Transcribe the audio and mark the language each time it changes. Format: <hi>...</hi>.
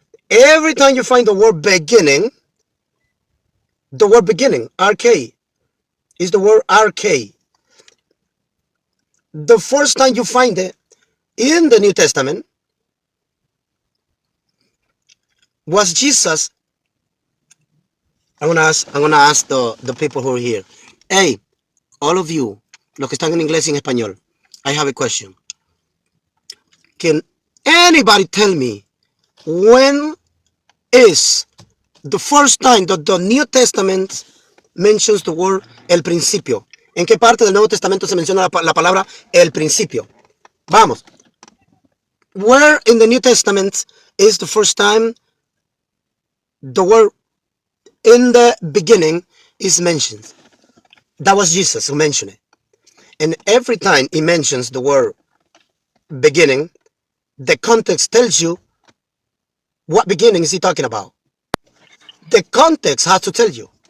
<en>Every time you find the word beginning, RK, is the word RK. The first time you find it in the New Testament was Jesus. I'm gonna ask the people who are here. Hey, all of you,</en> <es>los que están en inglés y en español,</es> <en>I have a question. Can anybody tell me when is the first time that the New Testament mentions the word el principio?</en> <es>¿En qué parte del Nuevo Testamento se menciona la palabra el principio? Vamos.</es> <en>Where in the New Testament is the first time the word in the beginning is mentioned? That was Jesus who mentioned it. And every time he mentions the word beginning, the context tells you what beginning is he talking about. The context has to tell you.</en>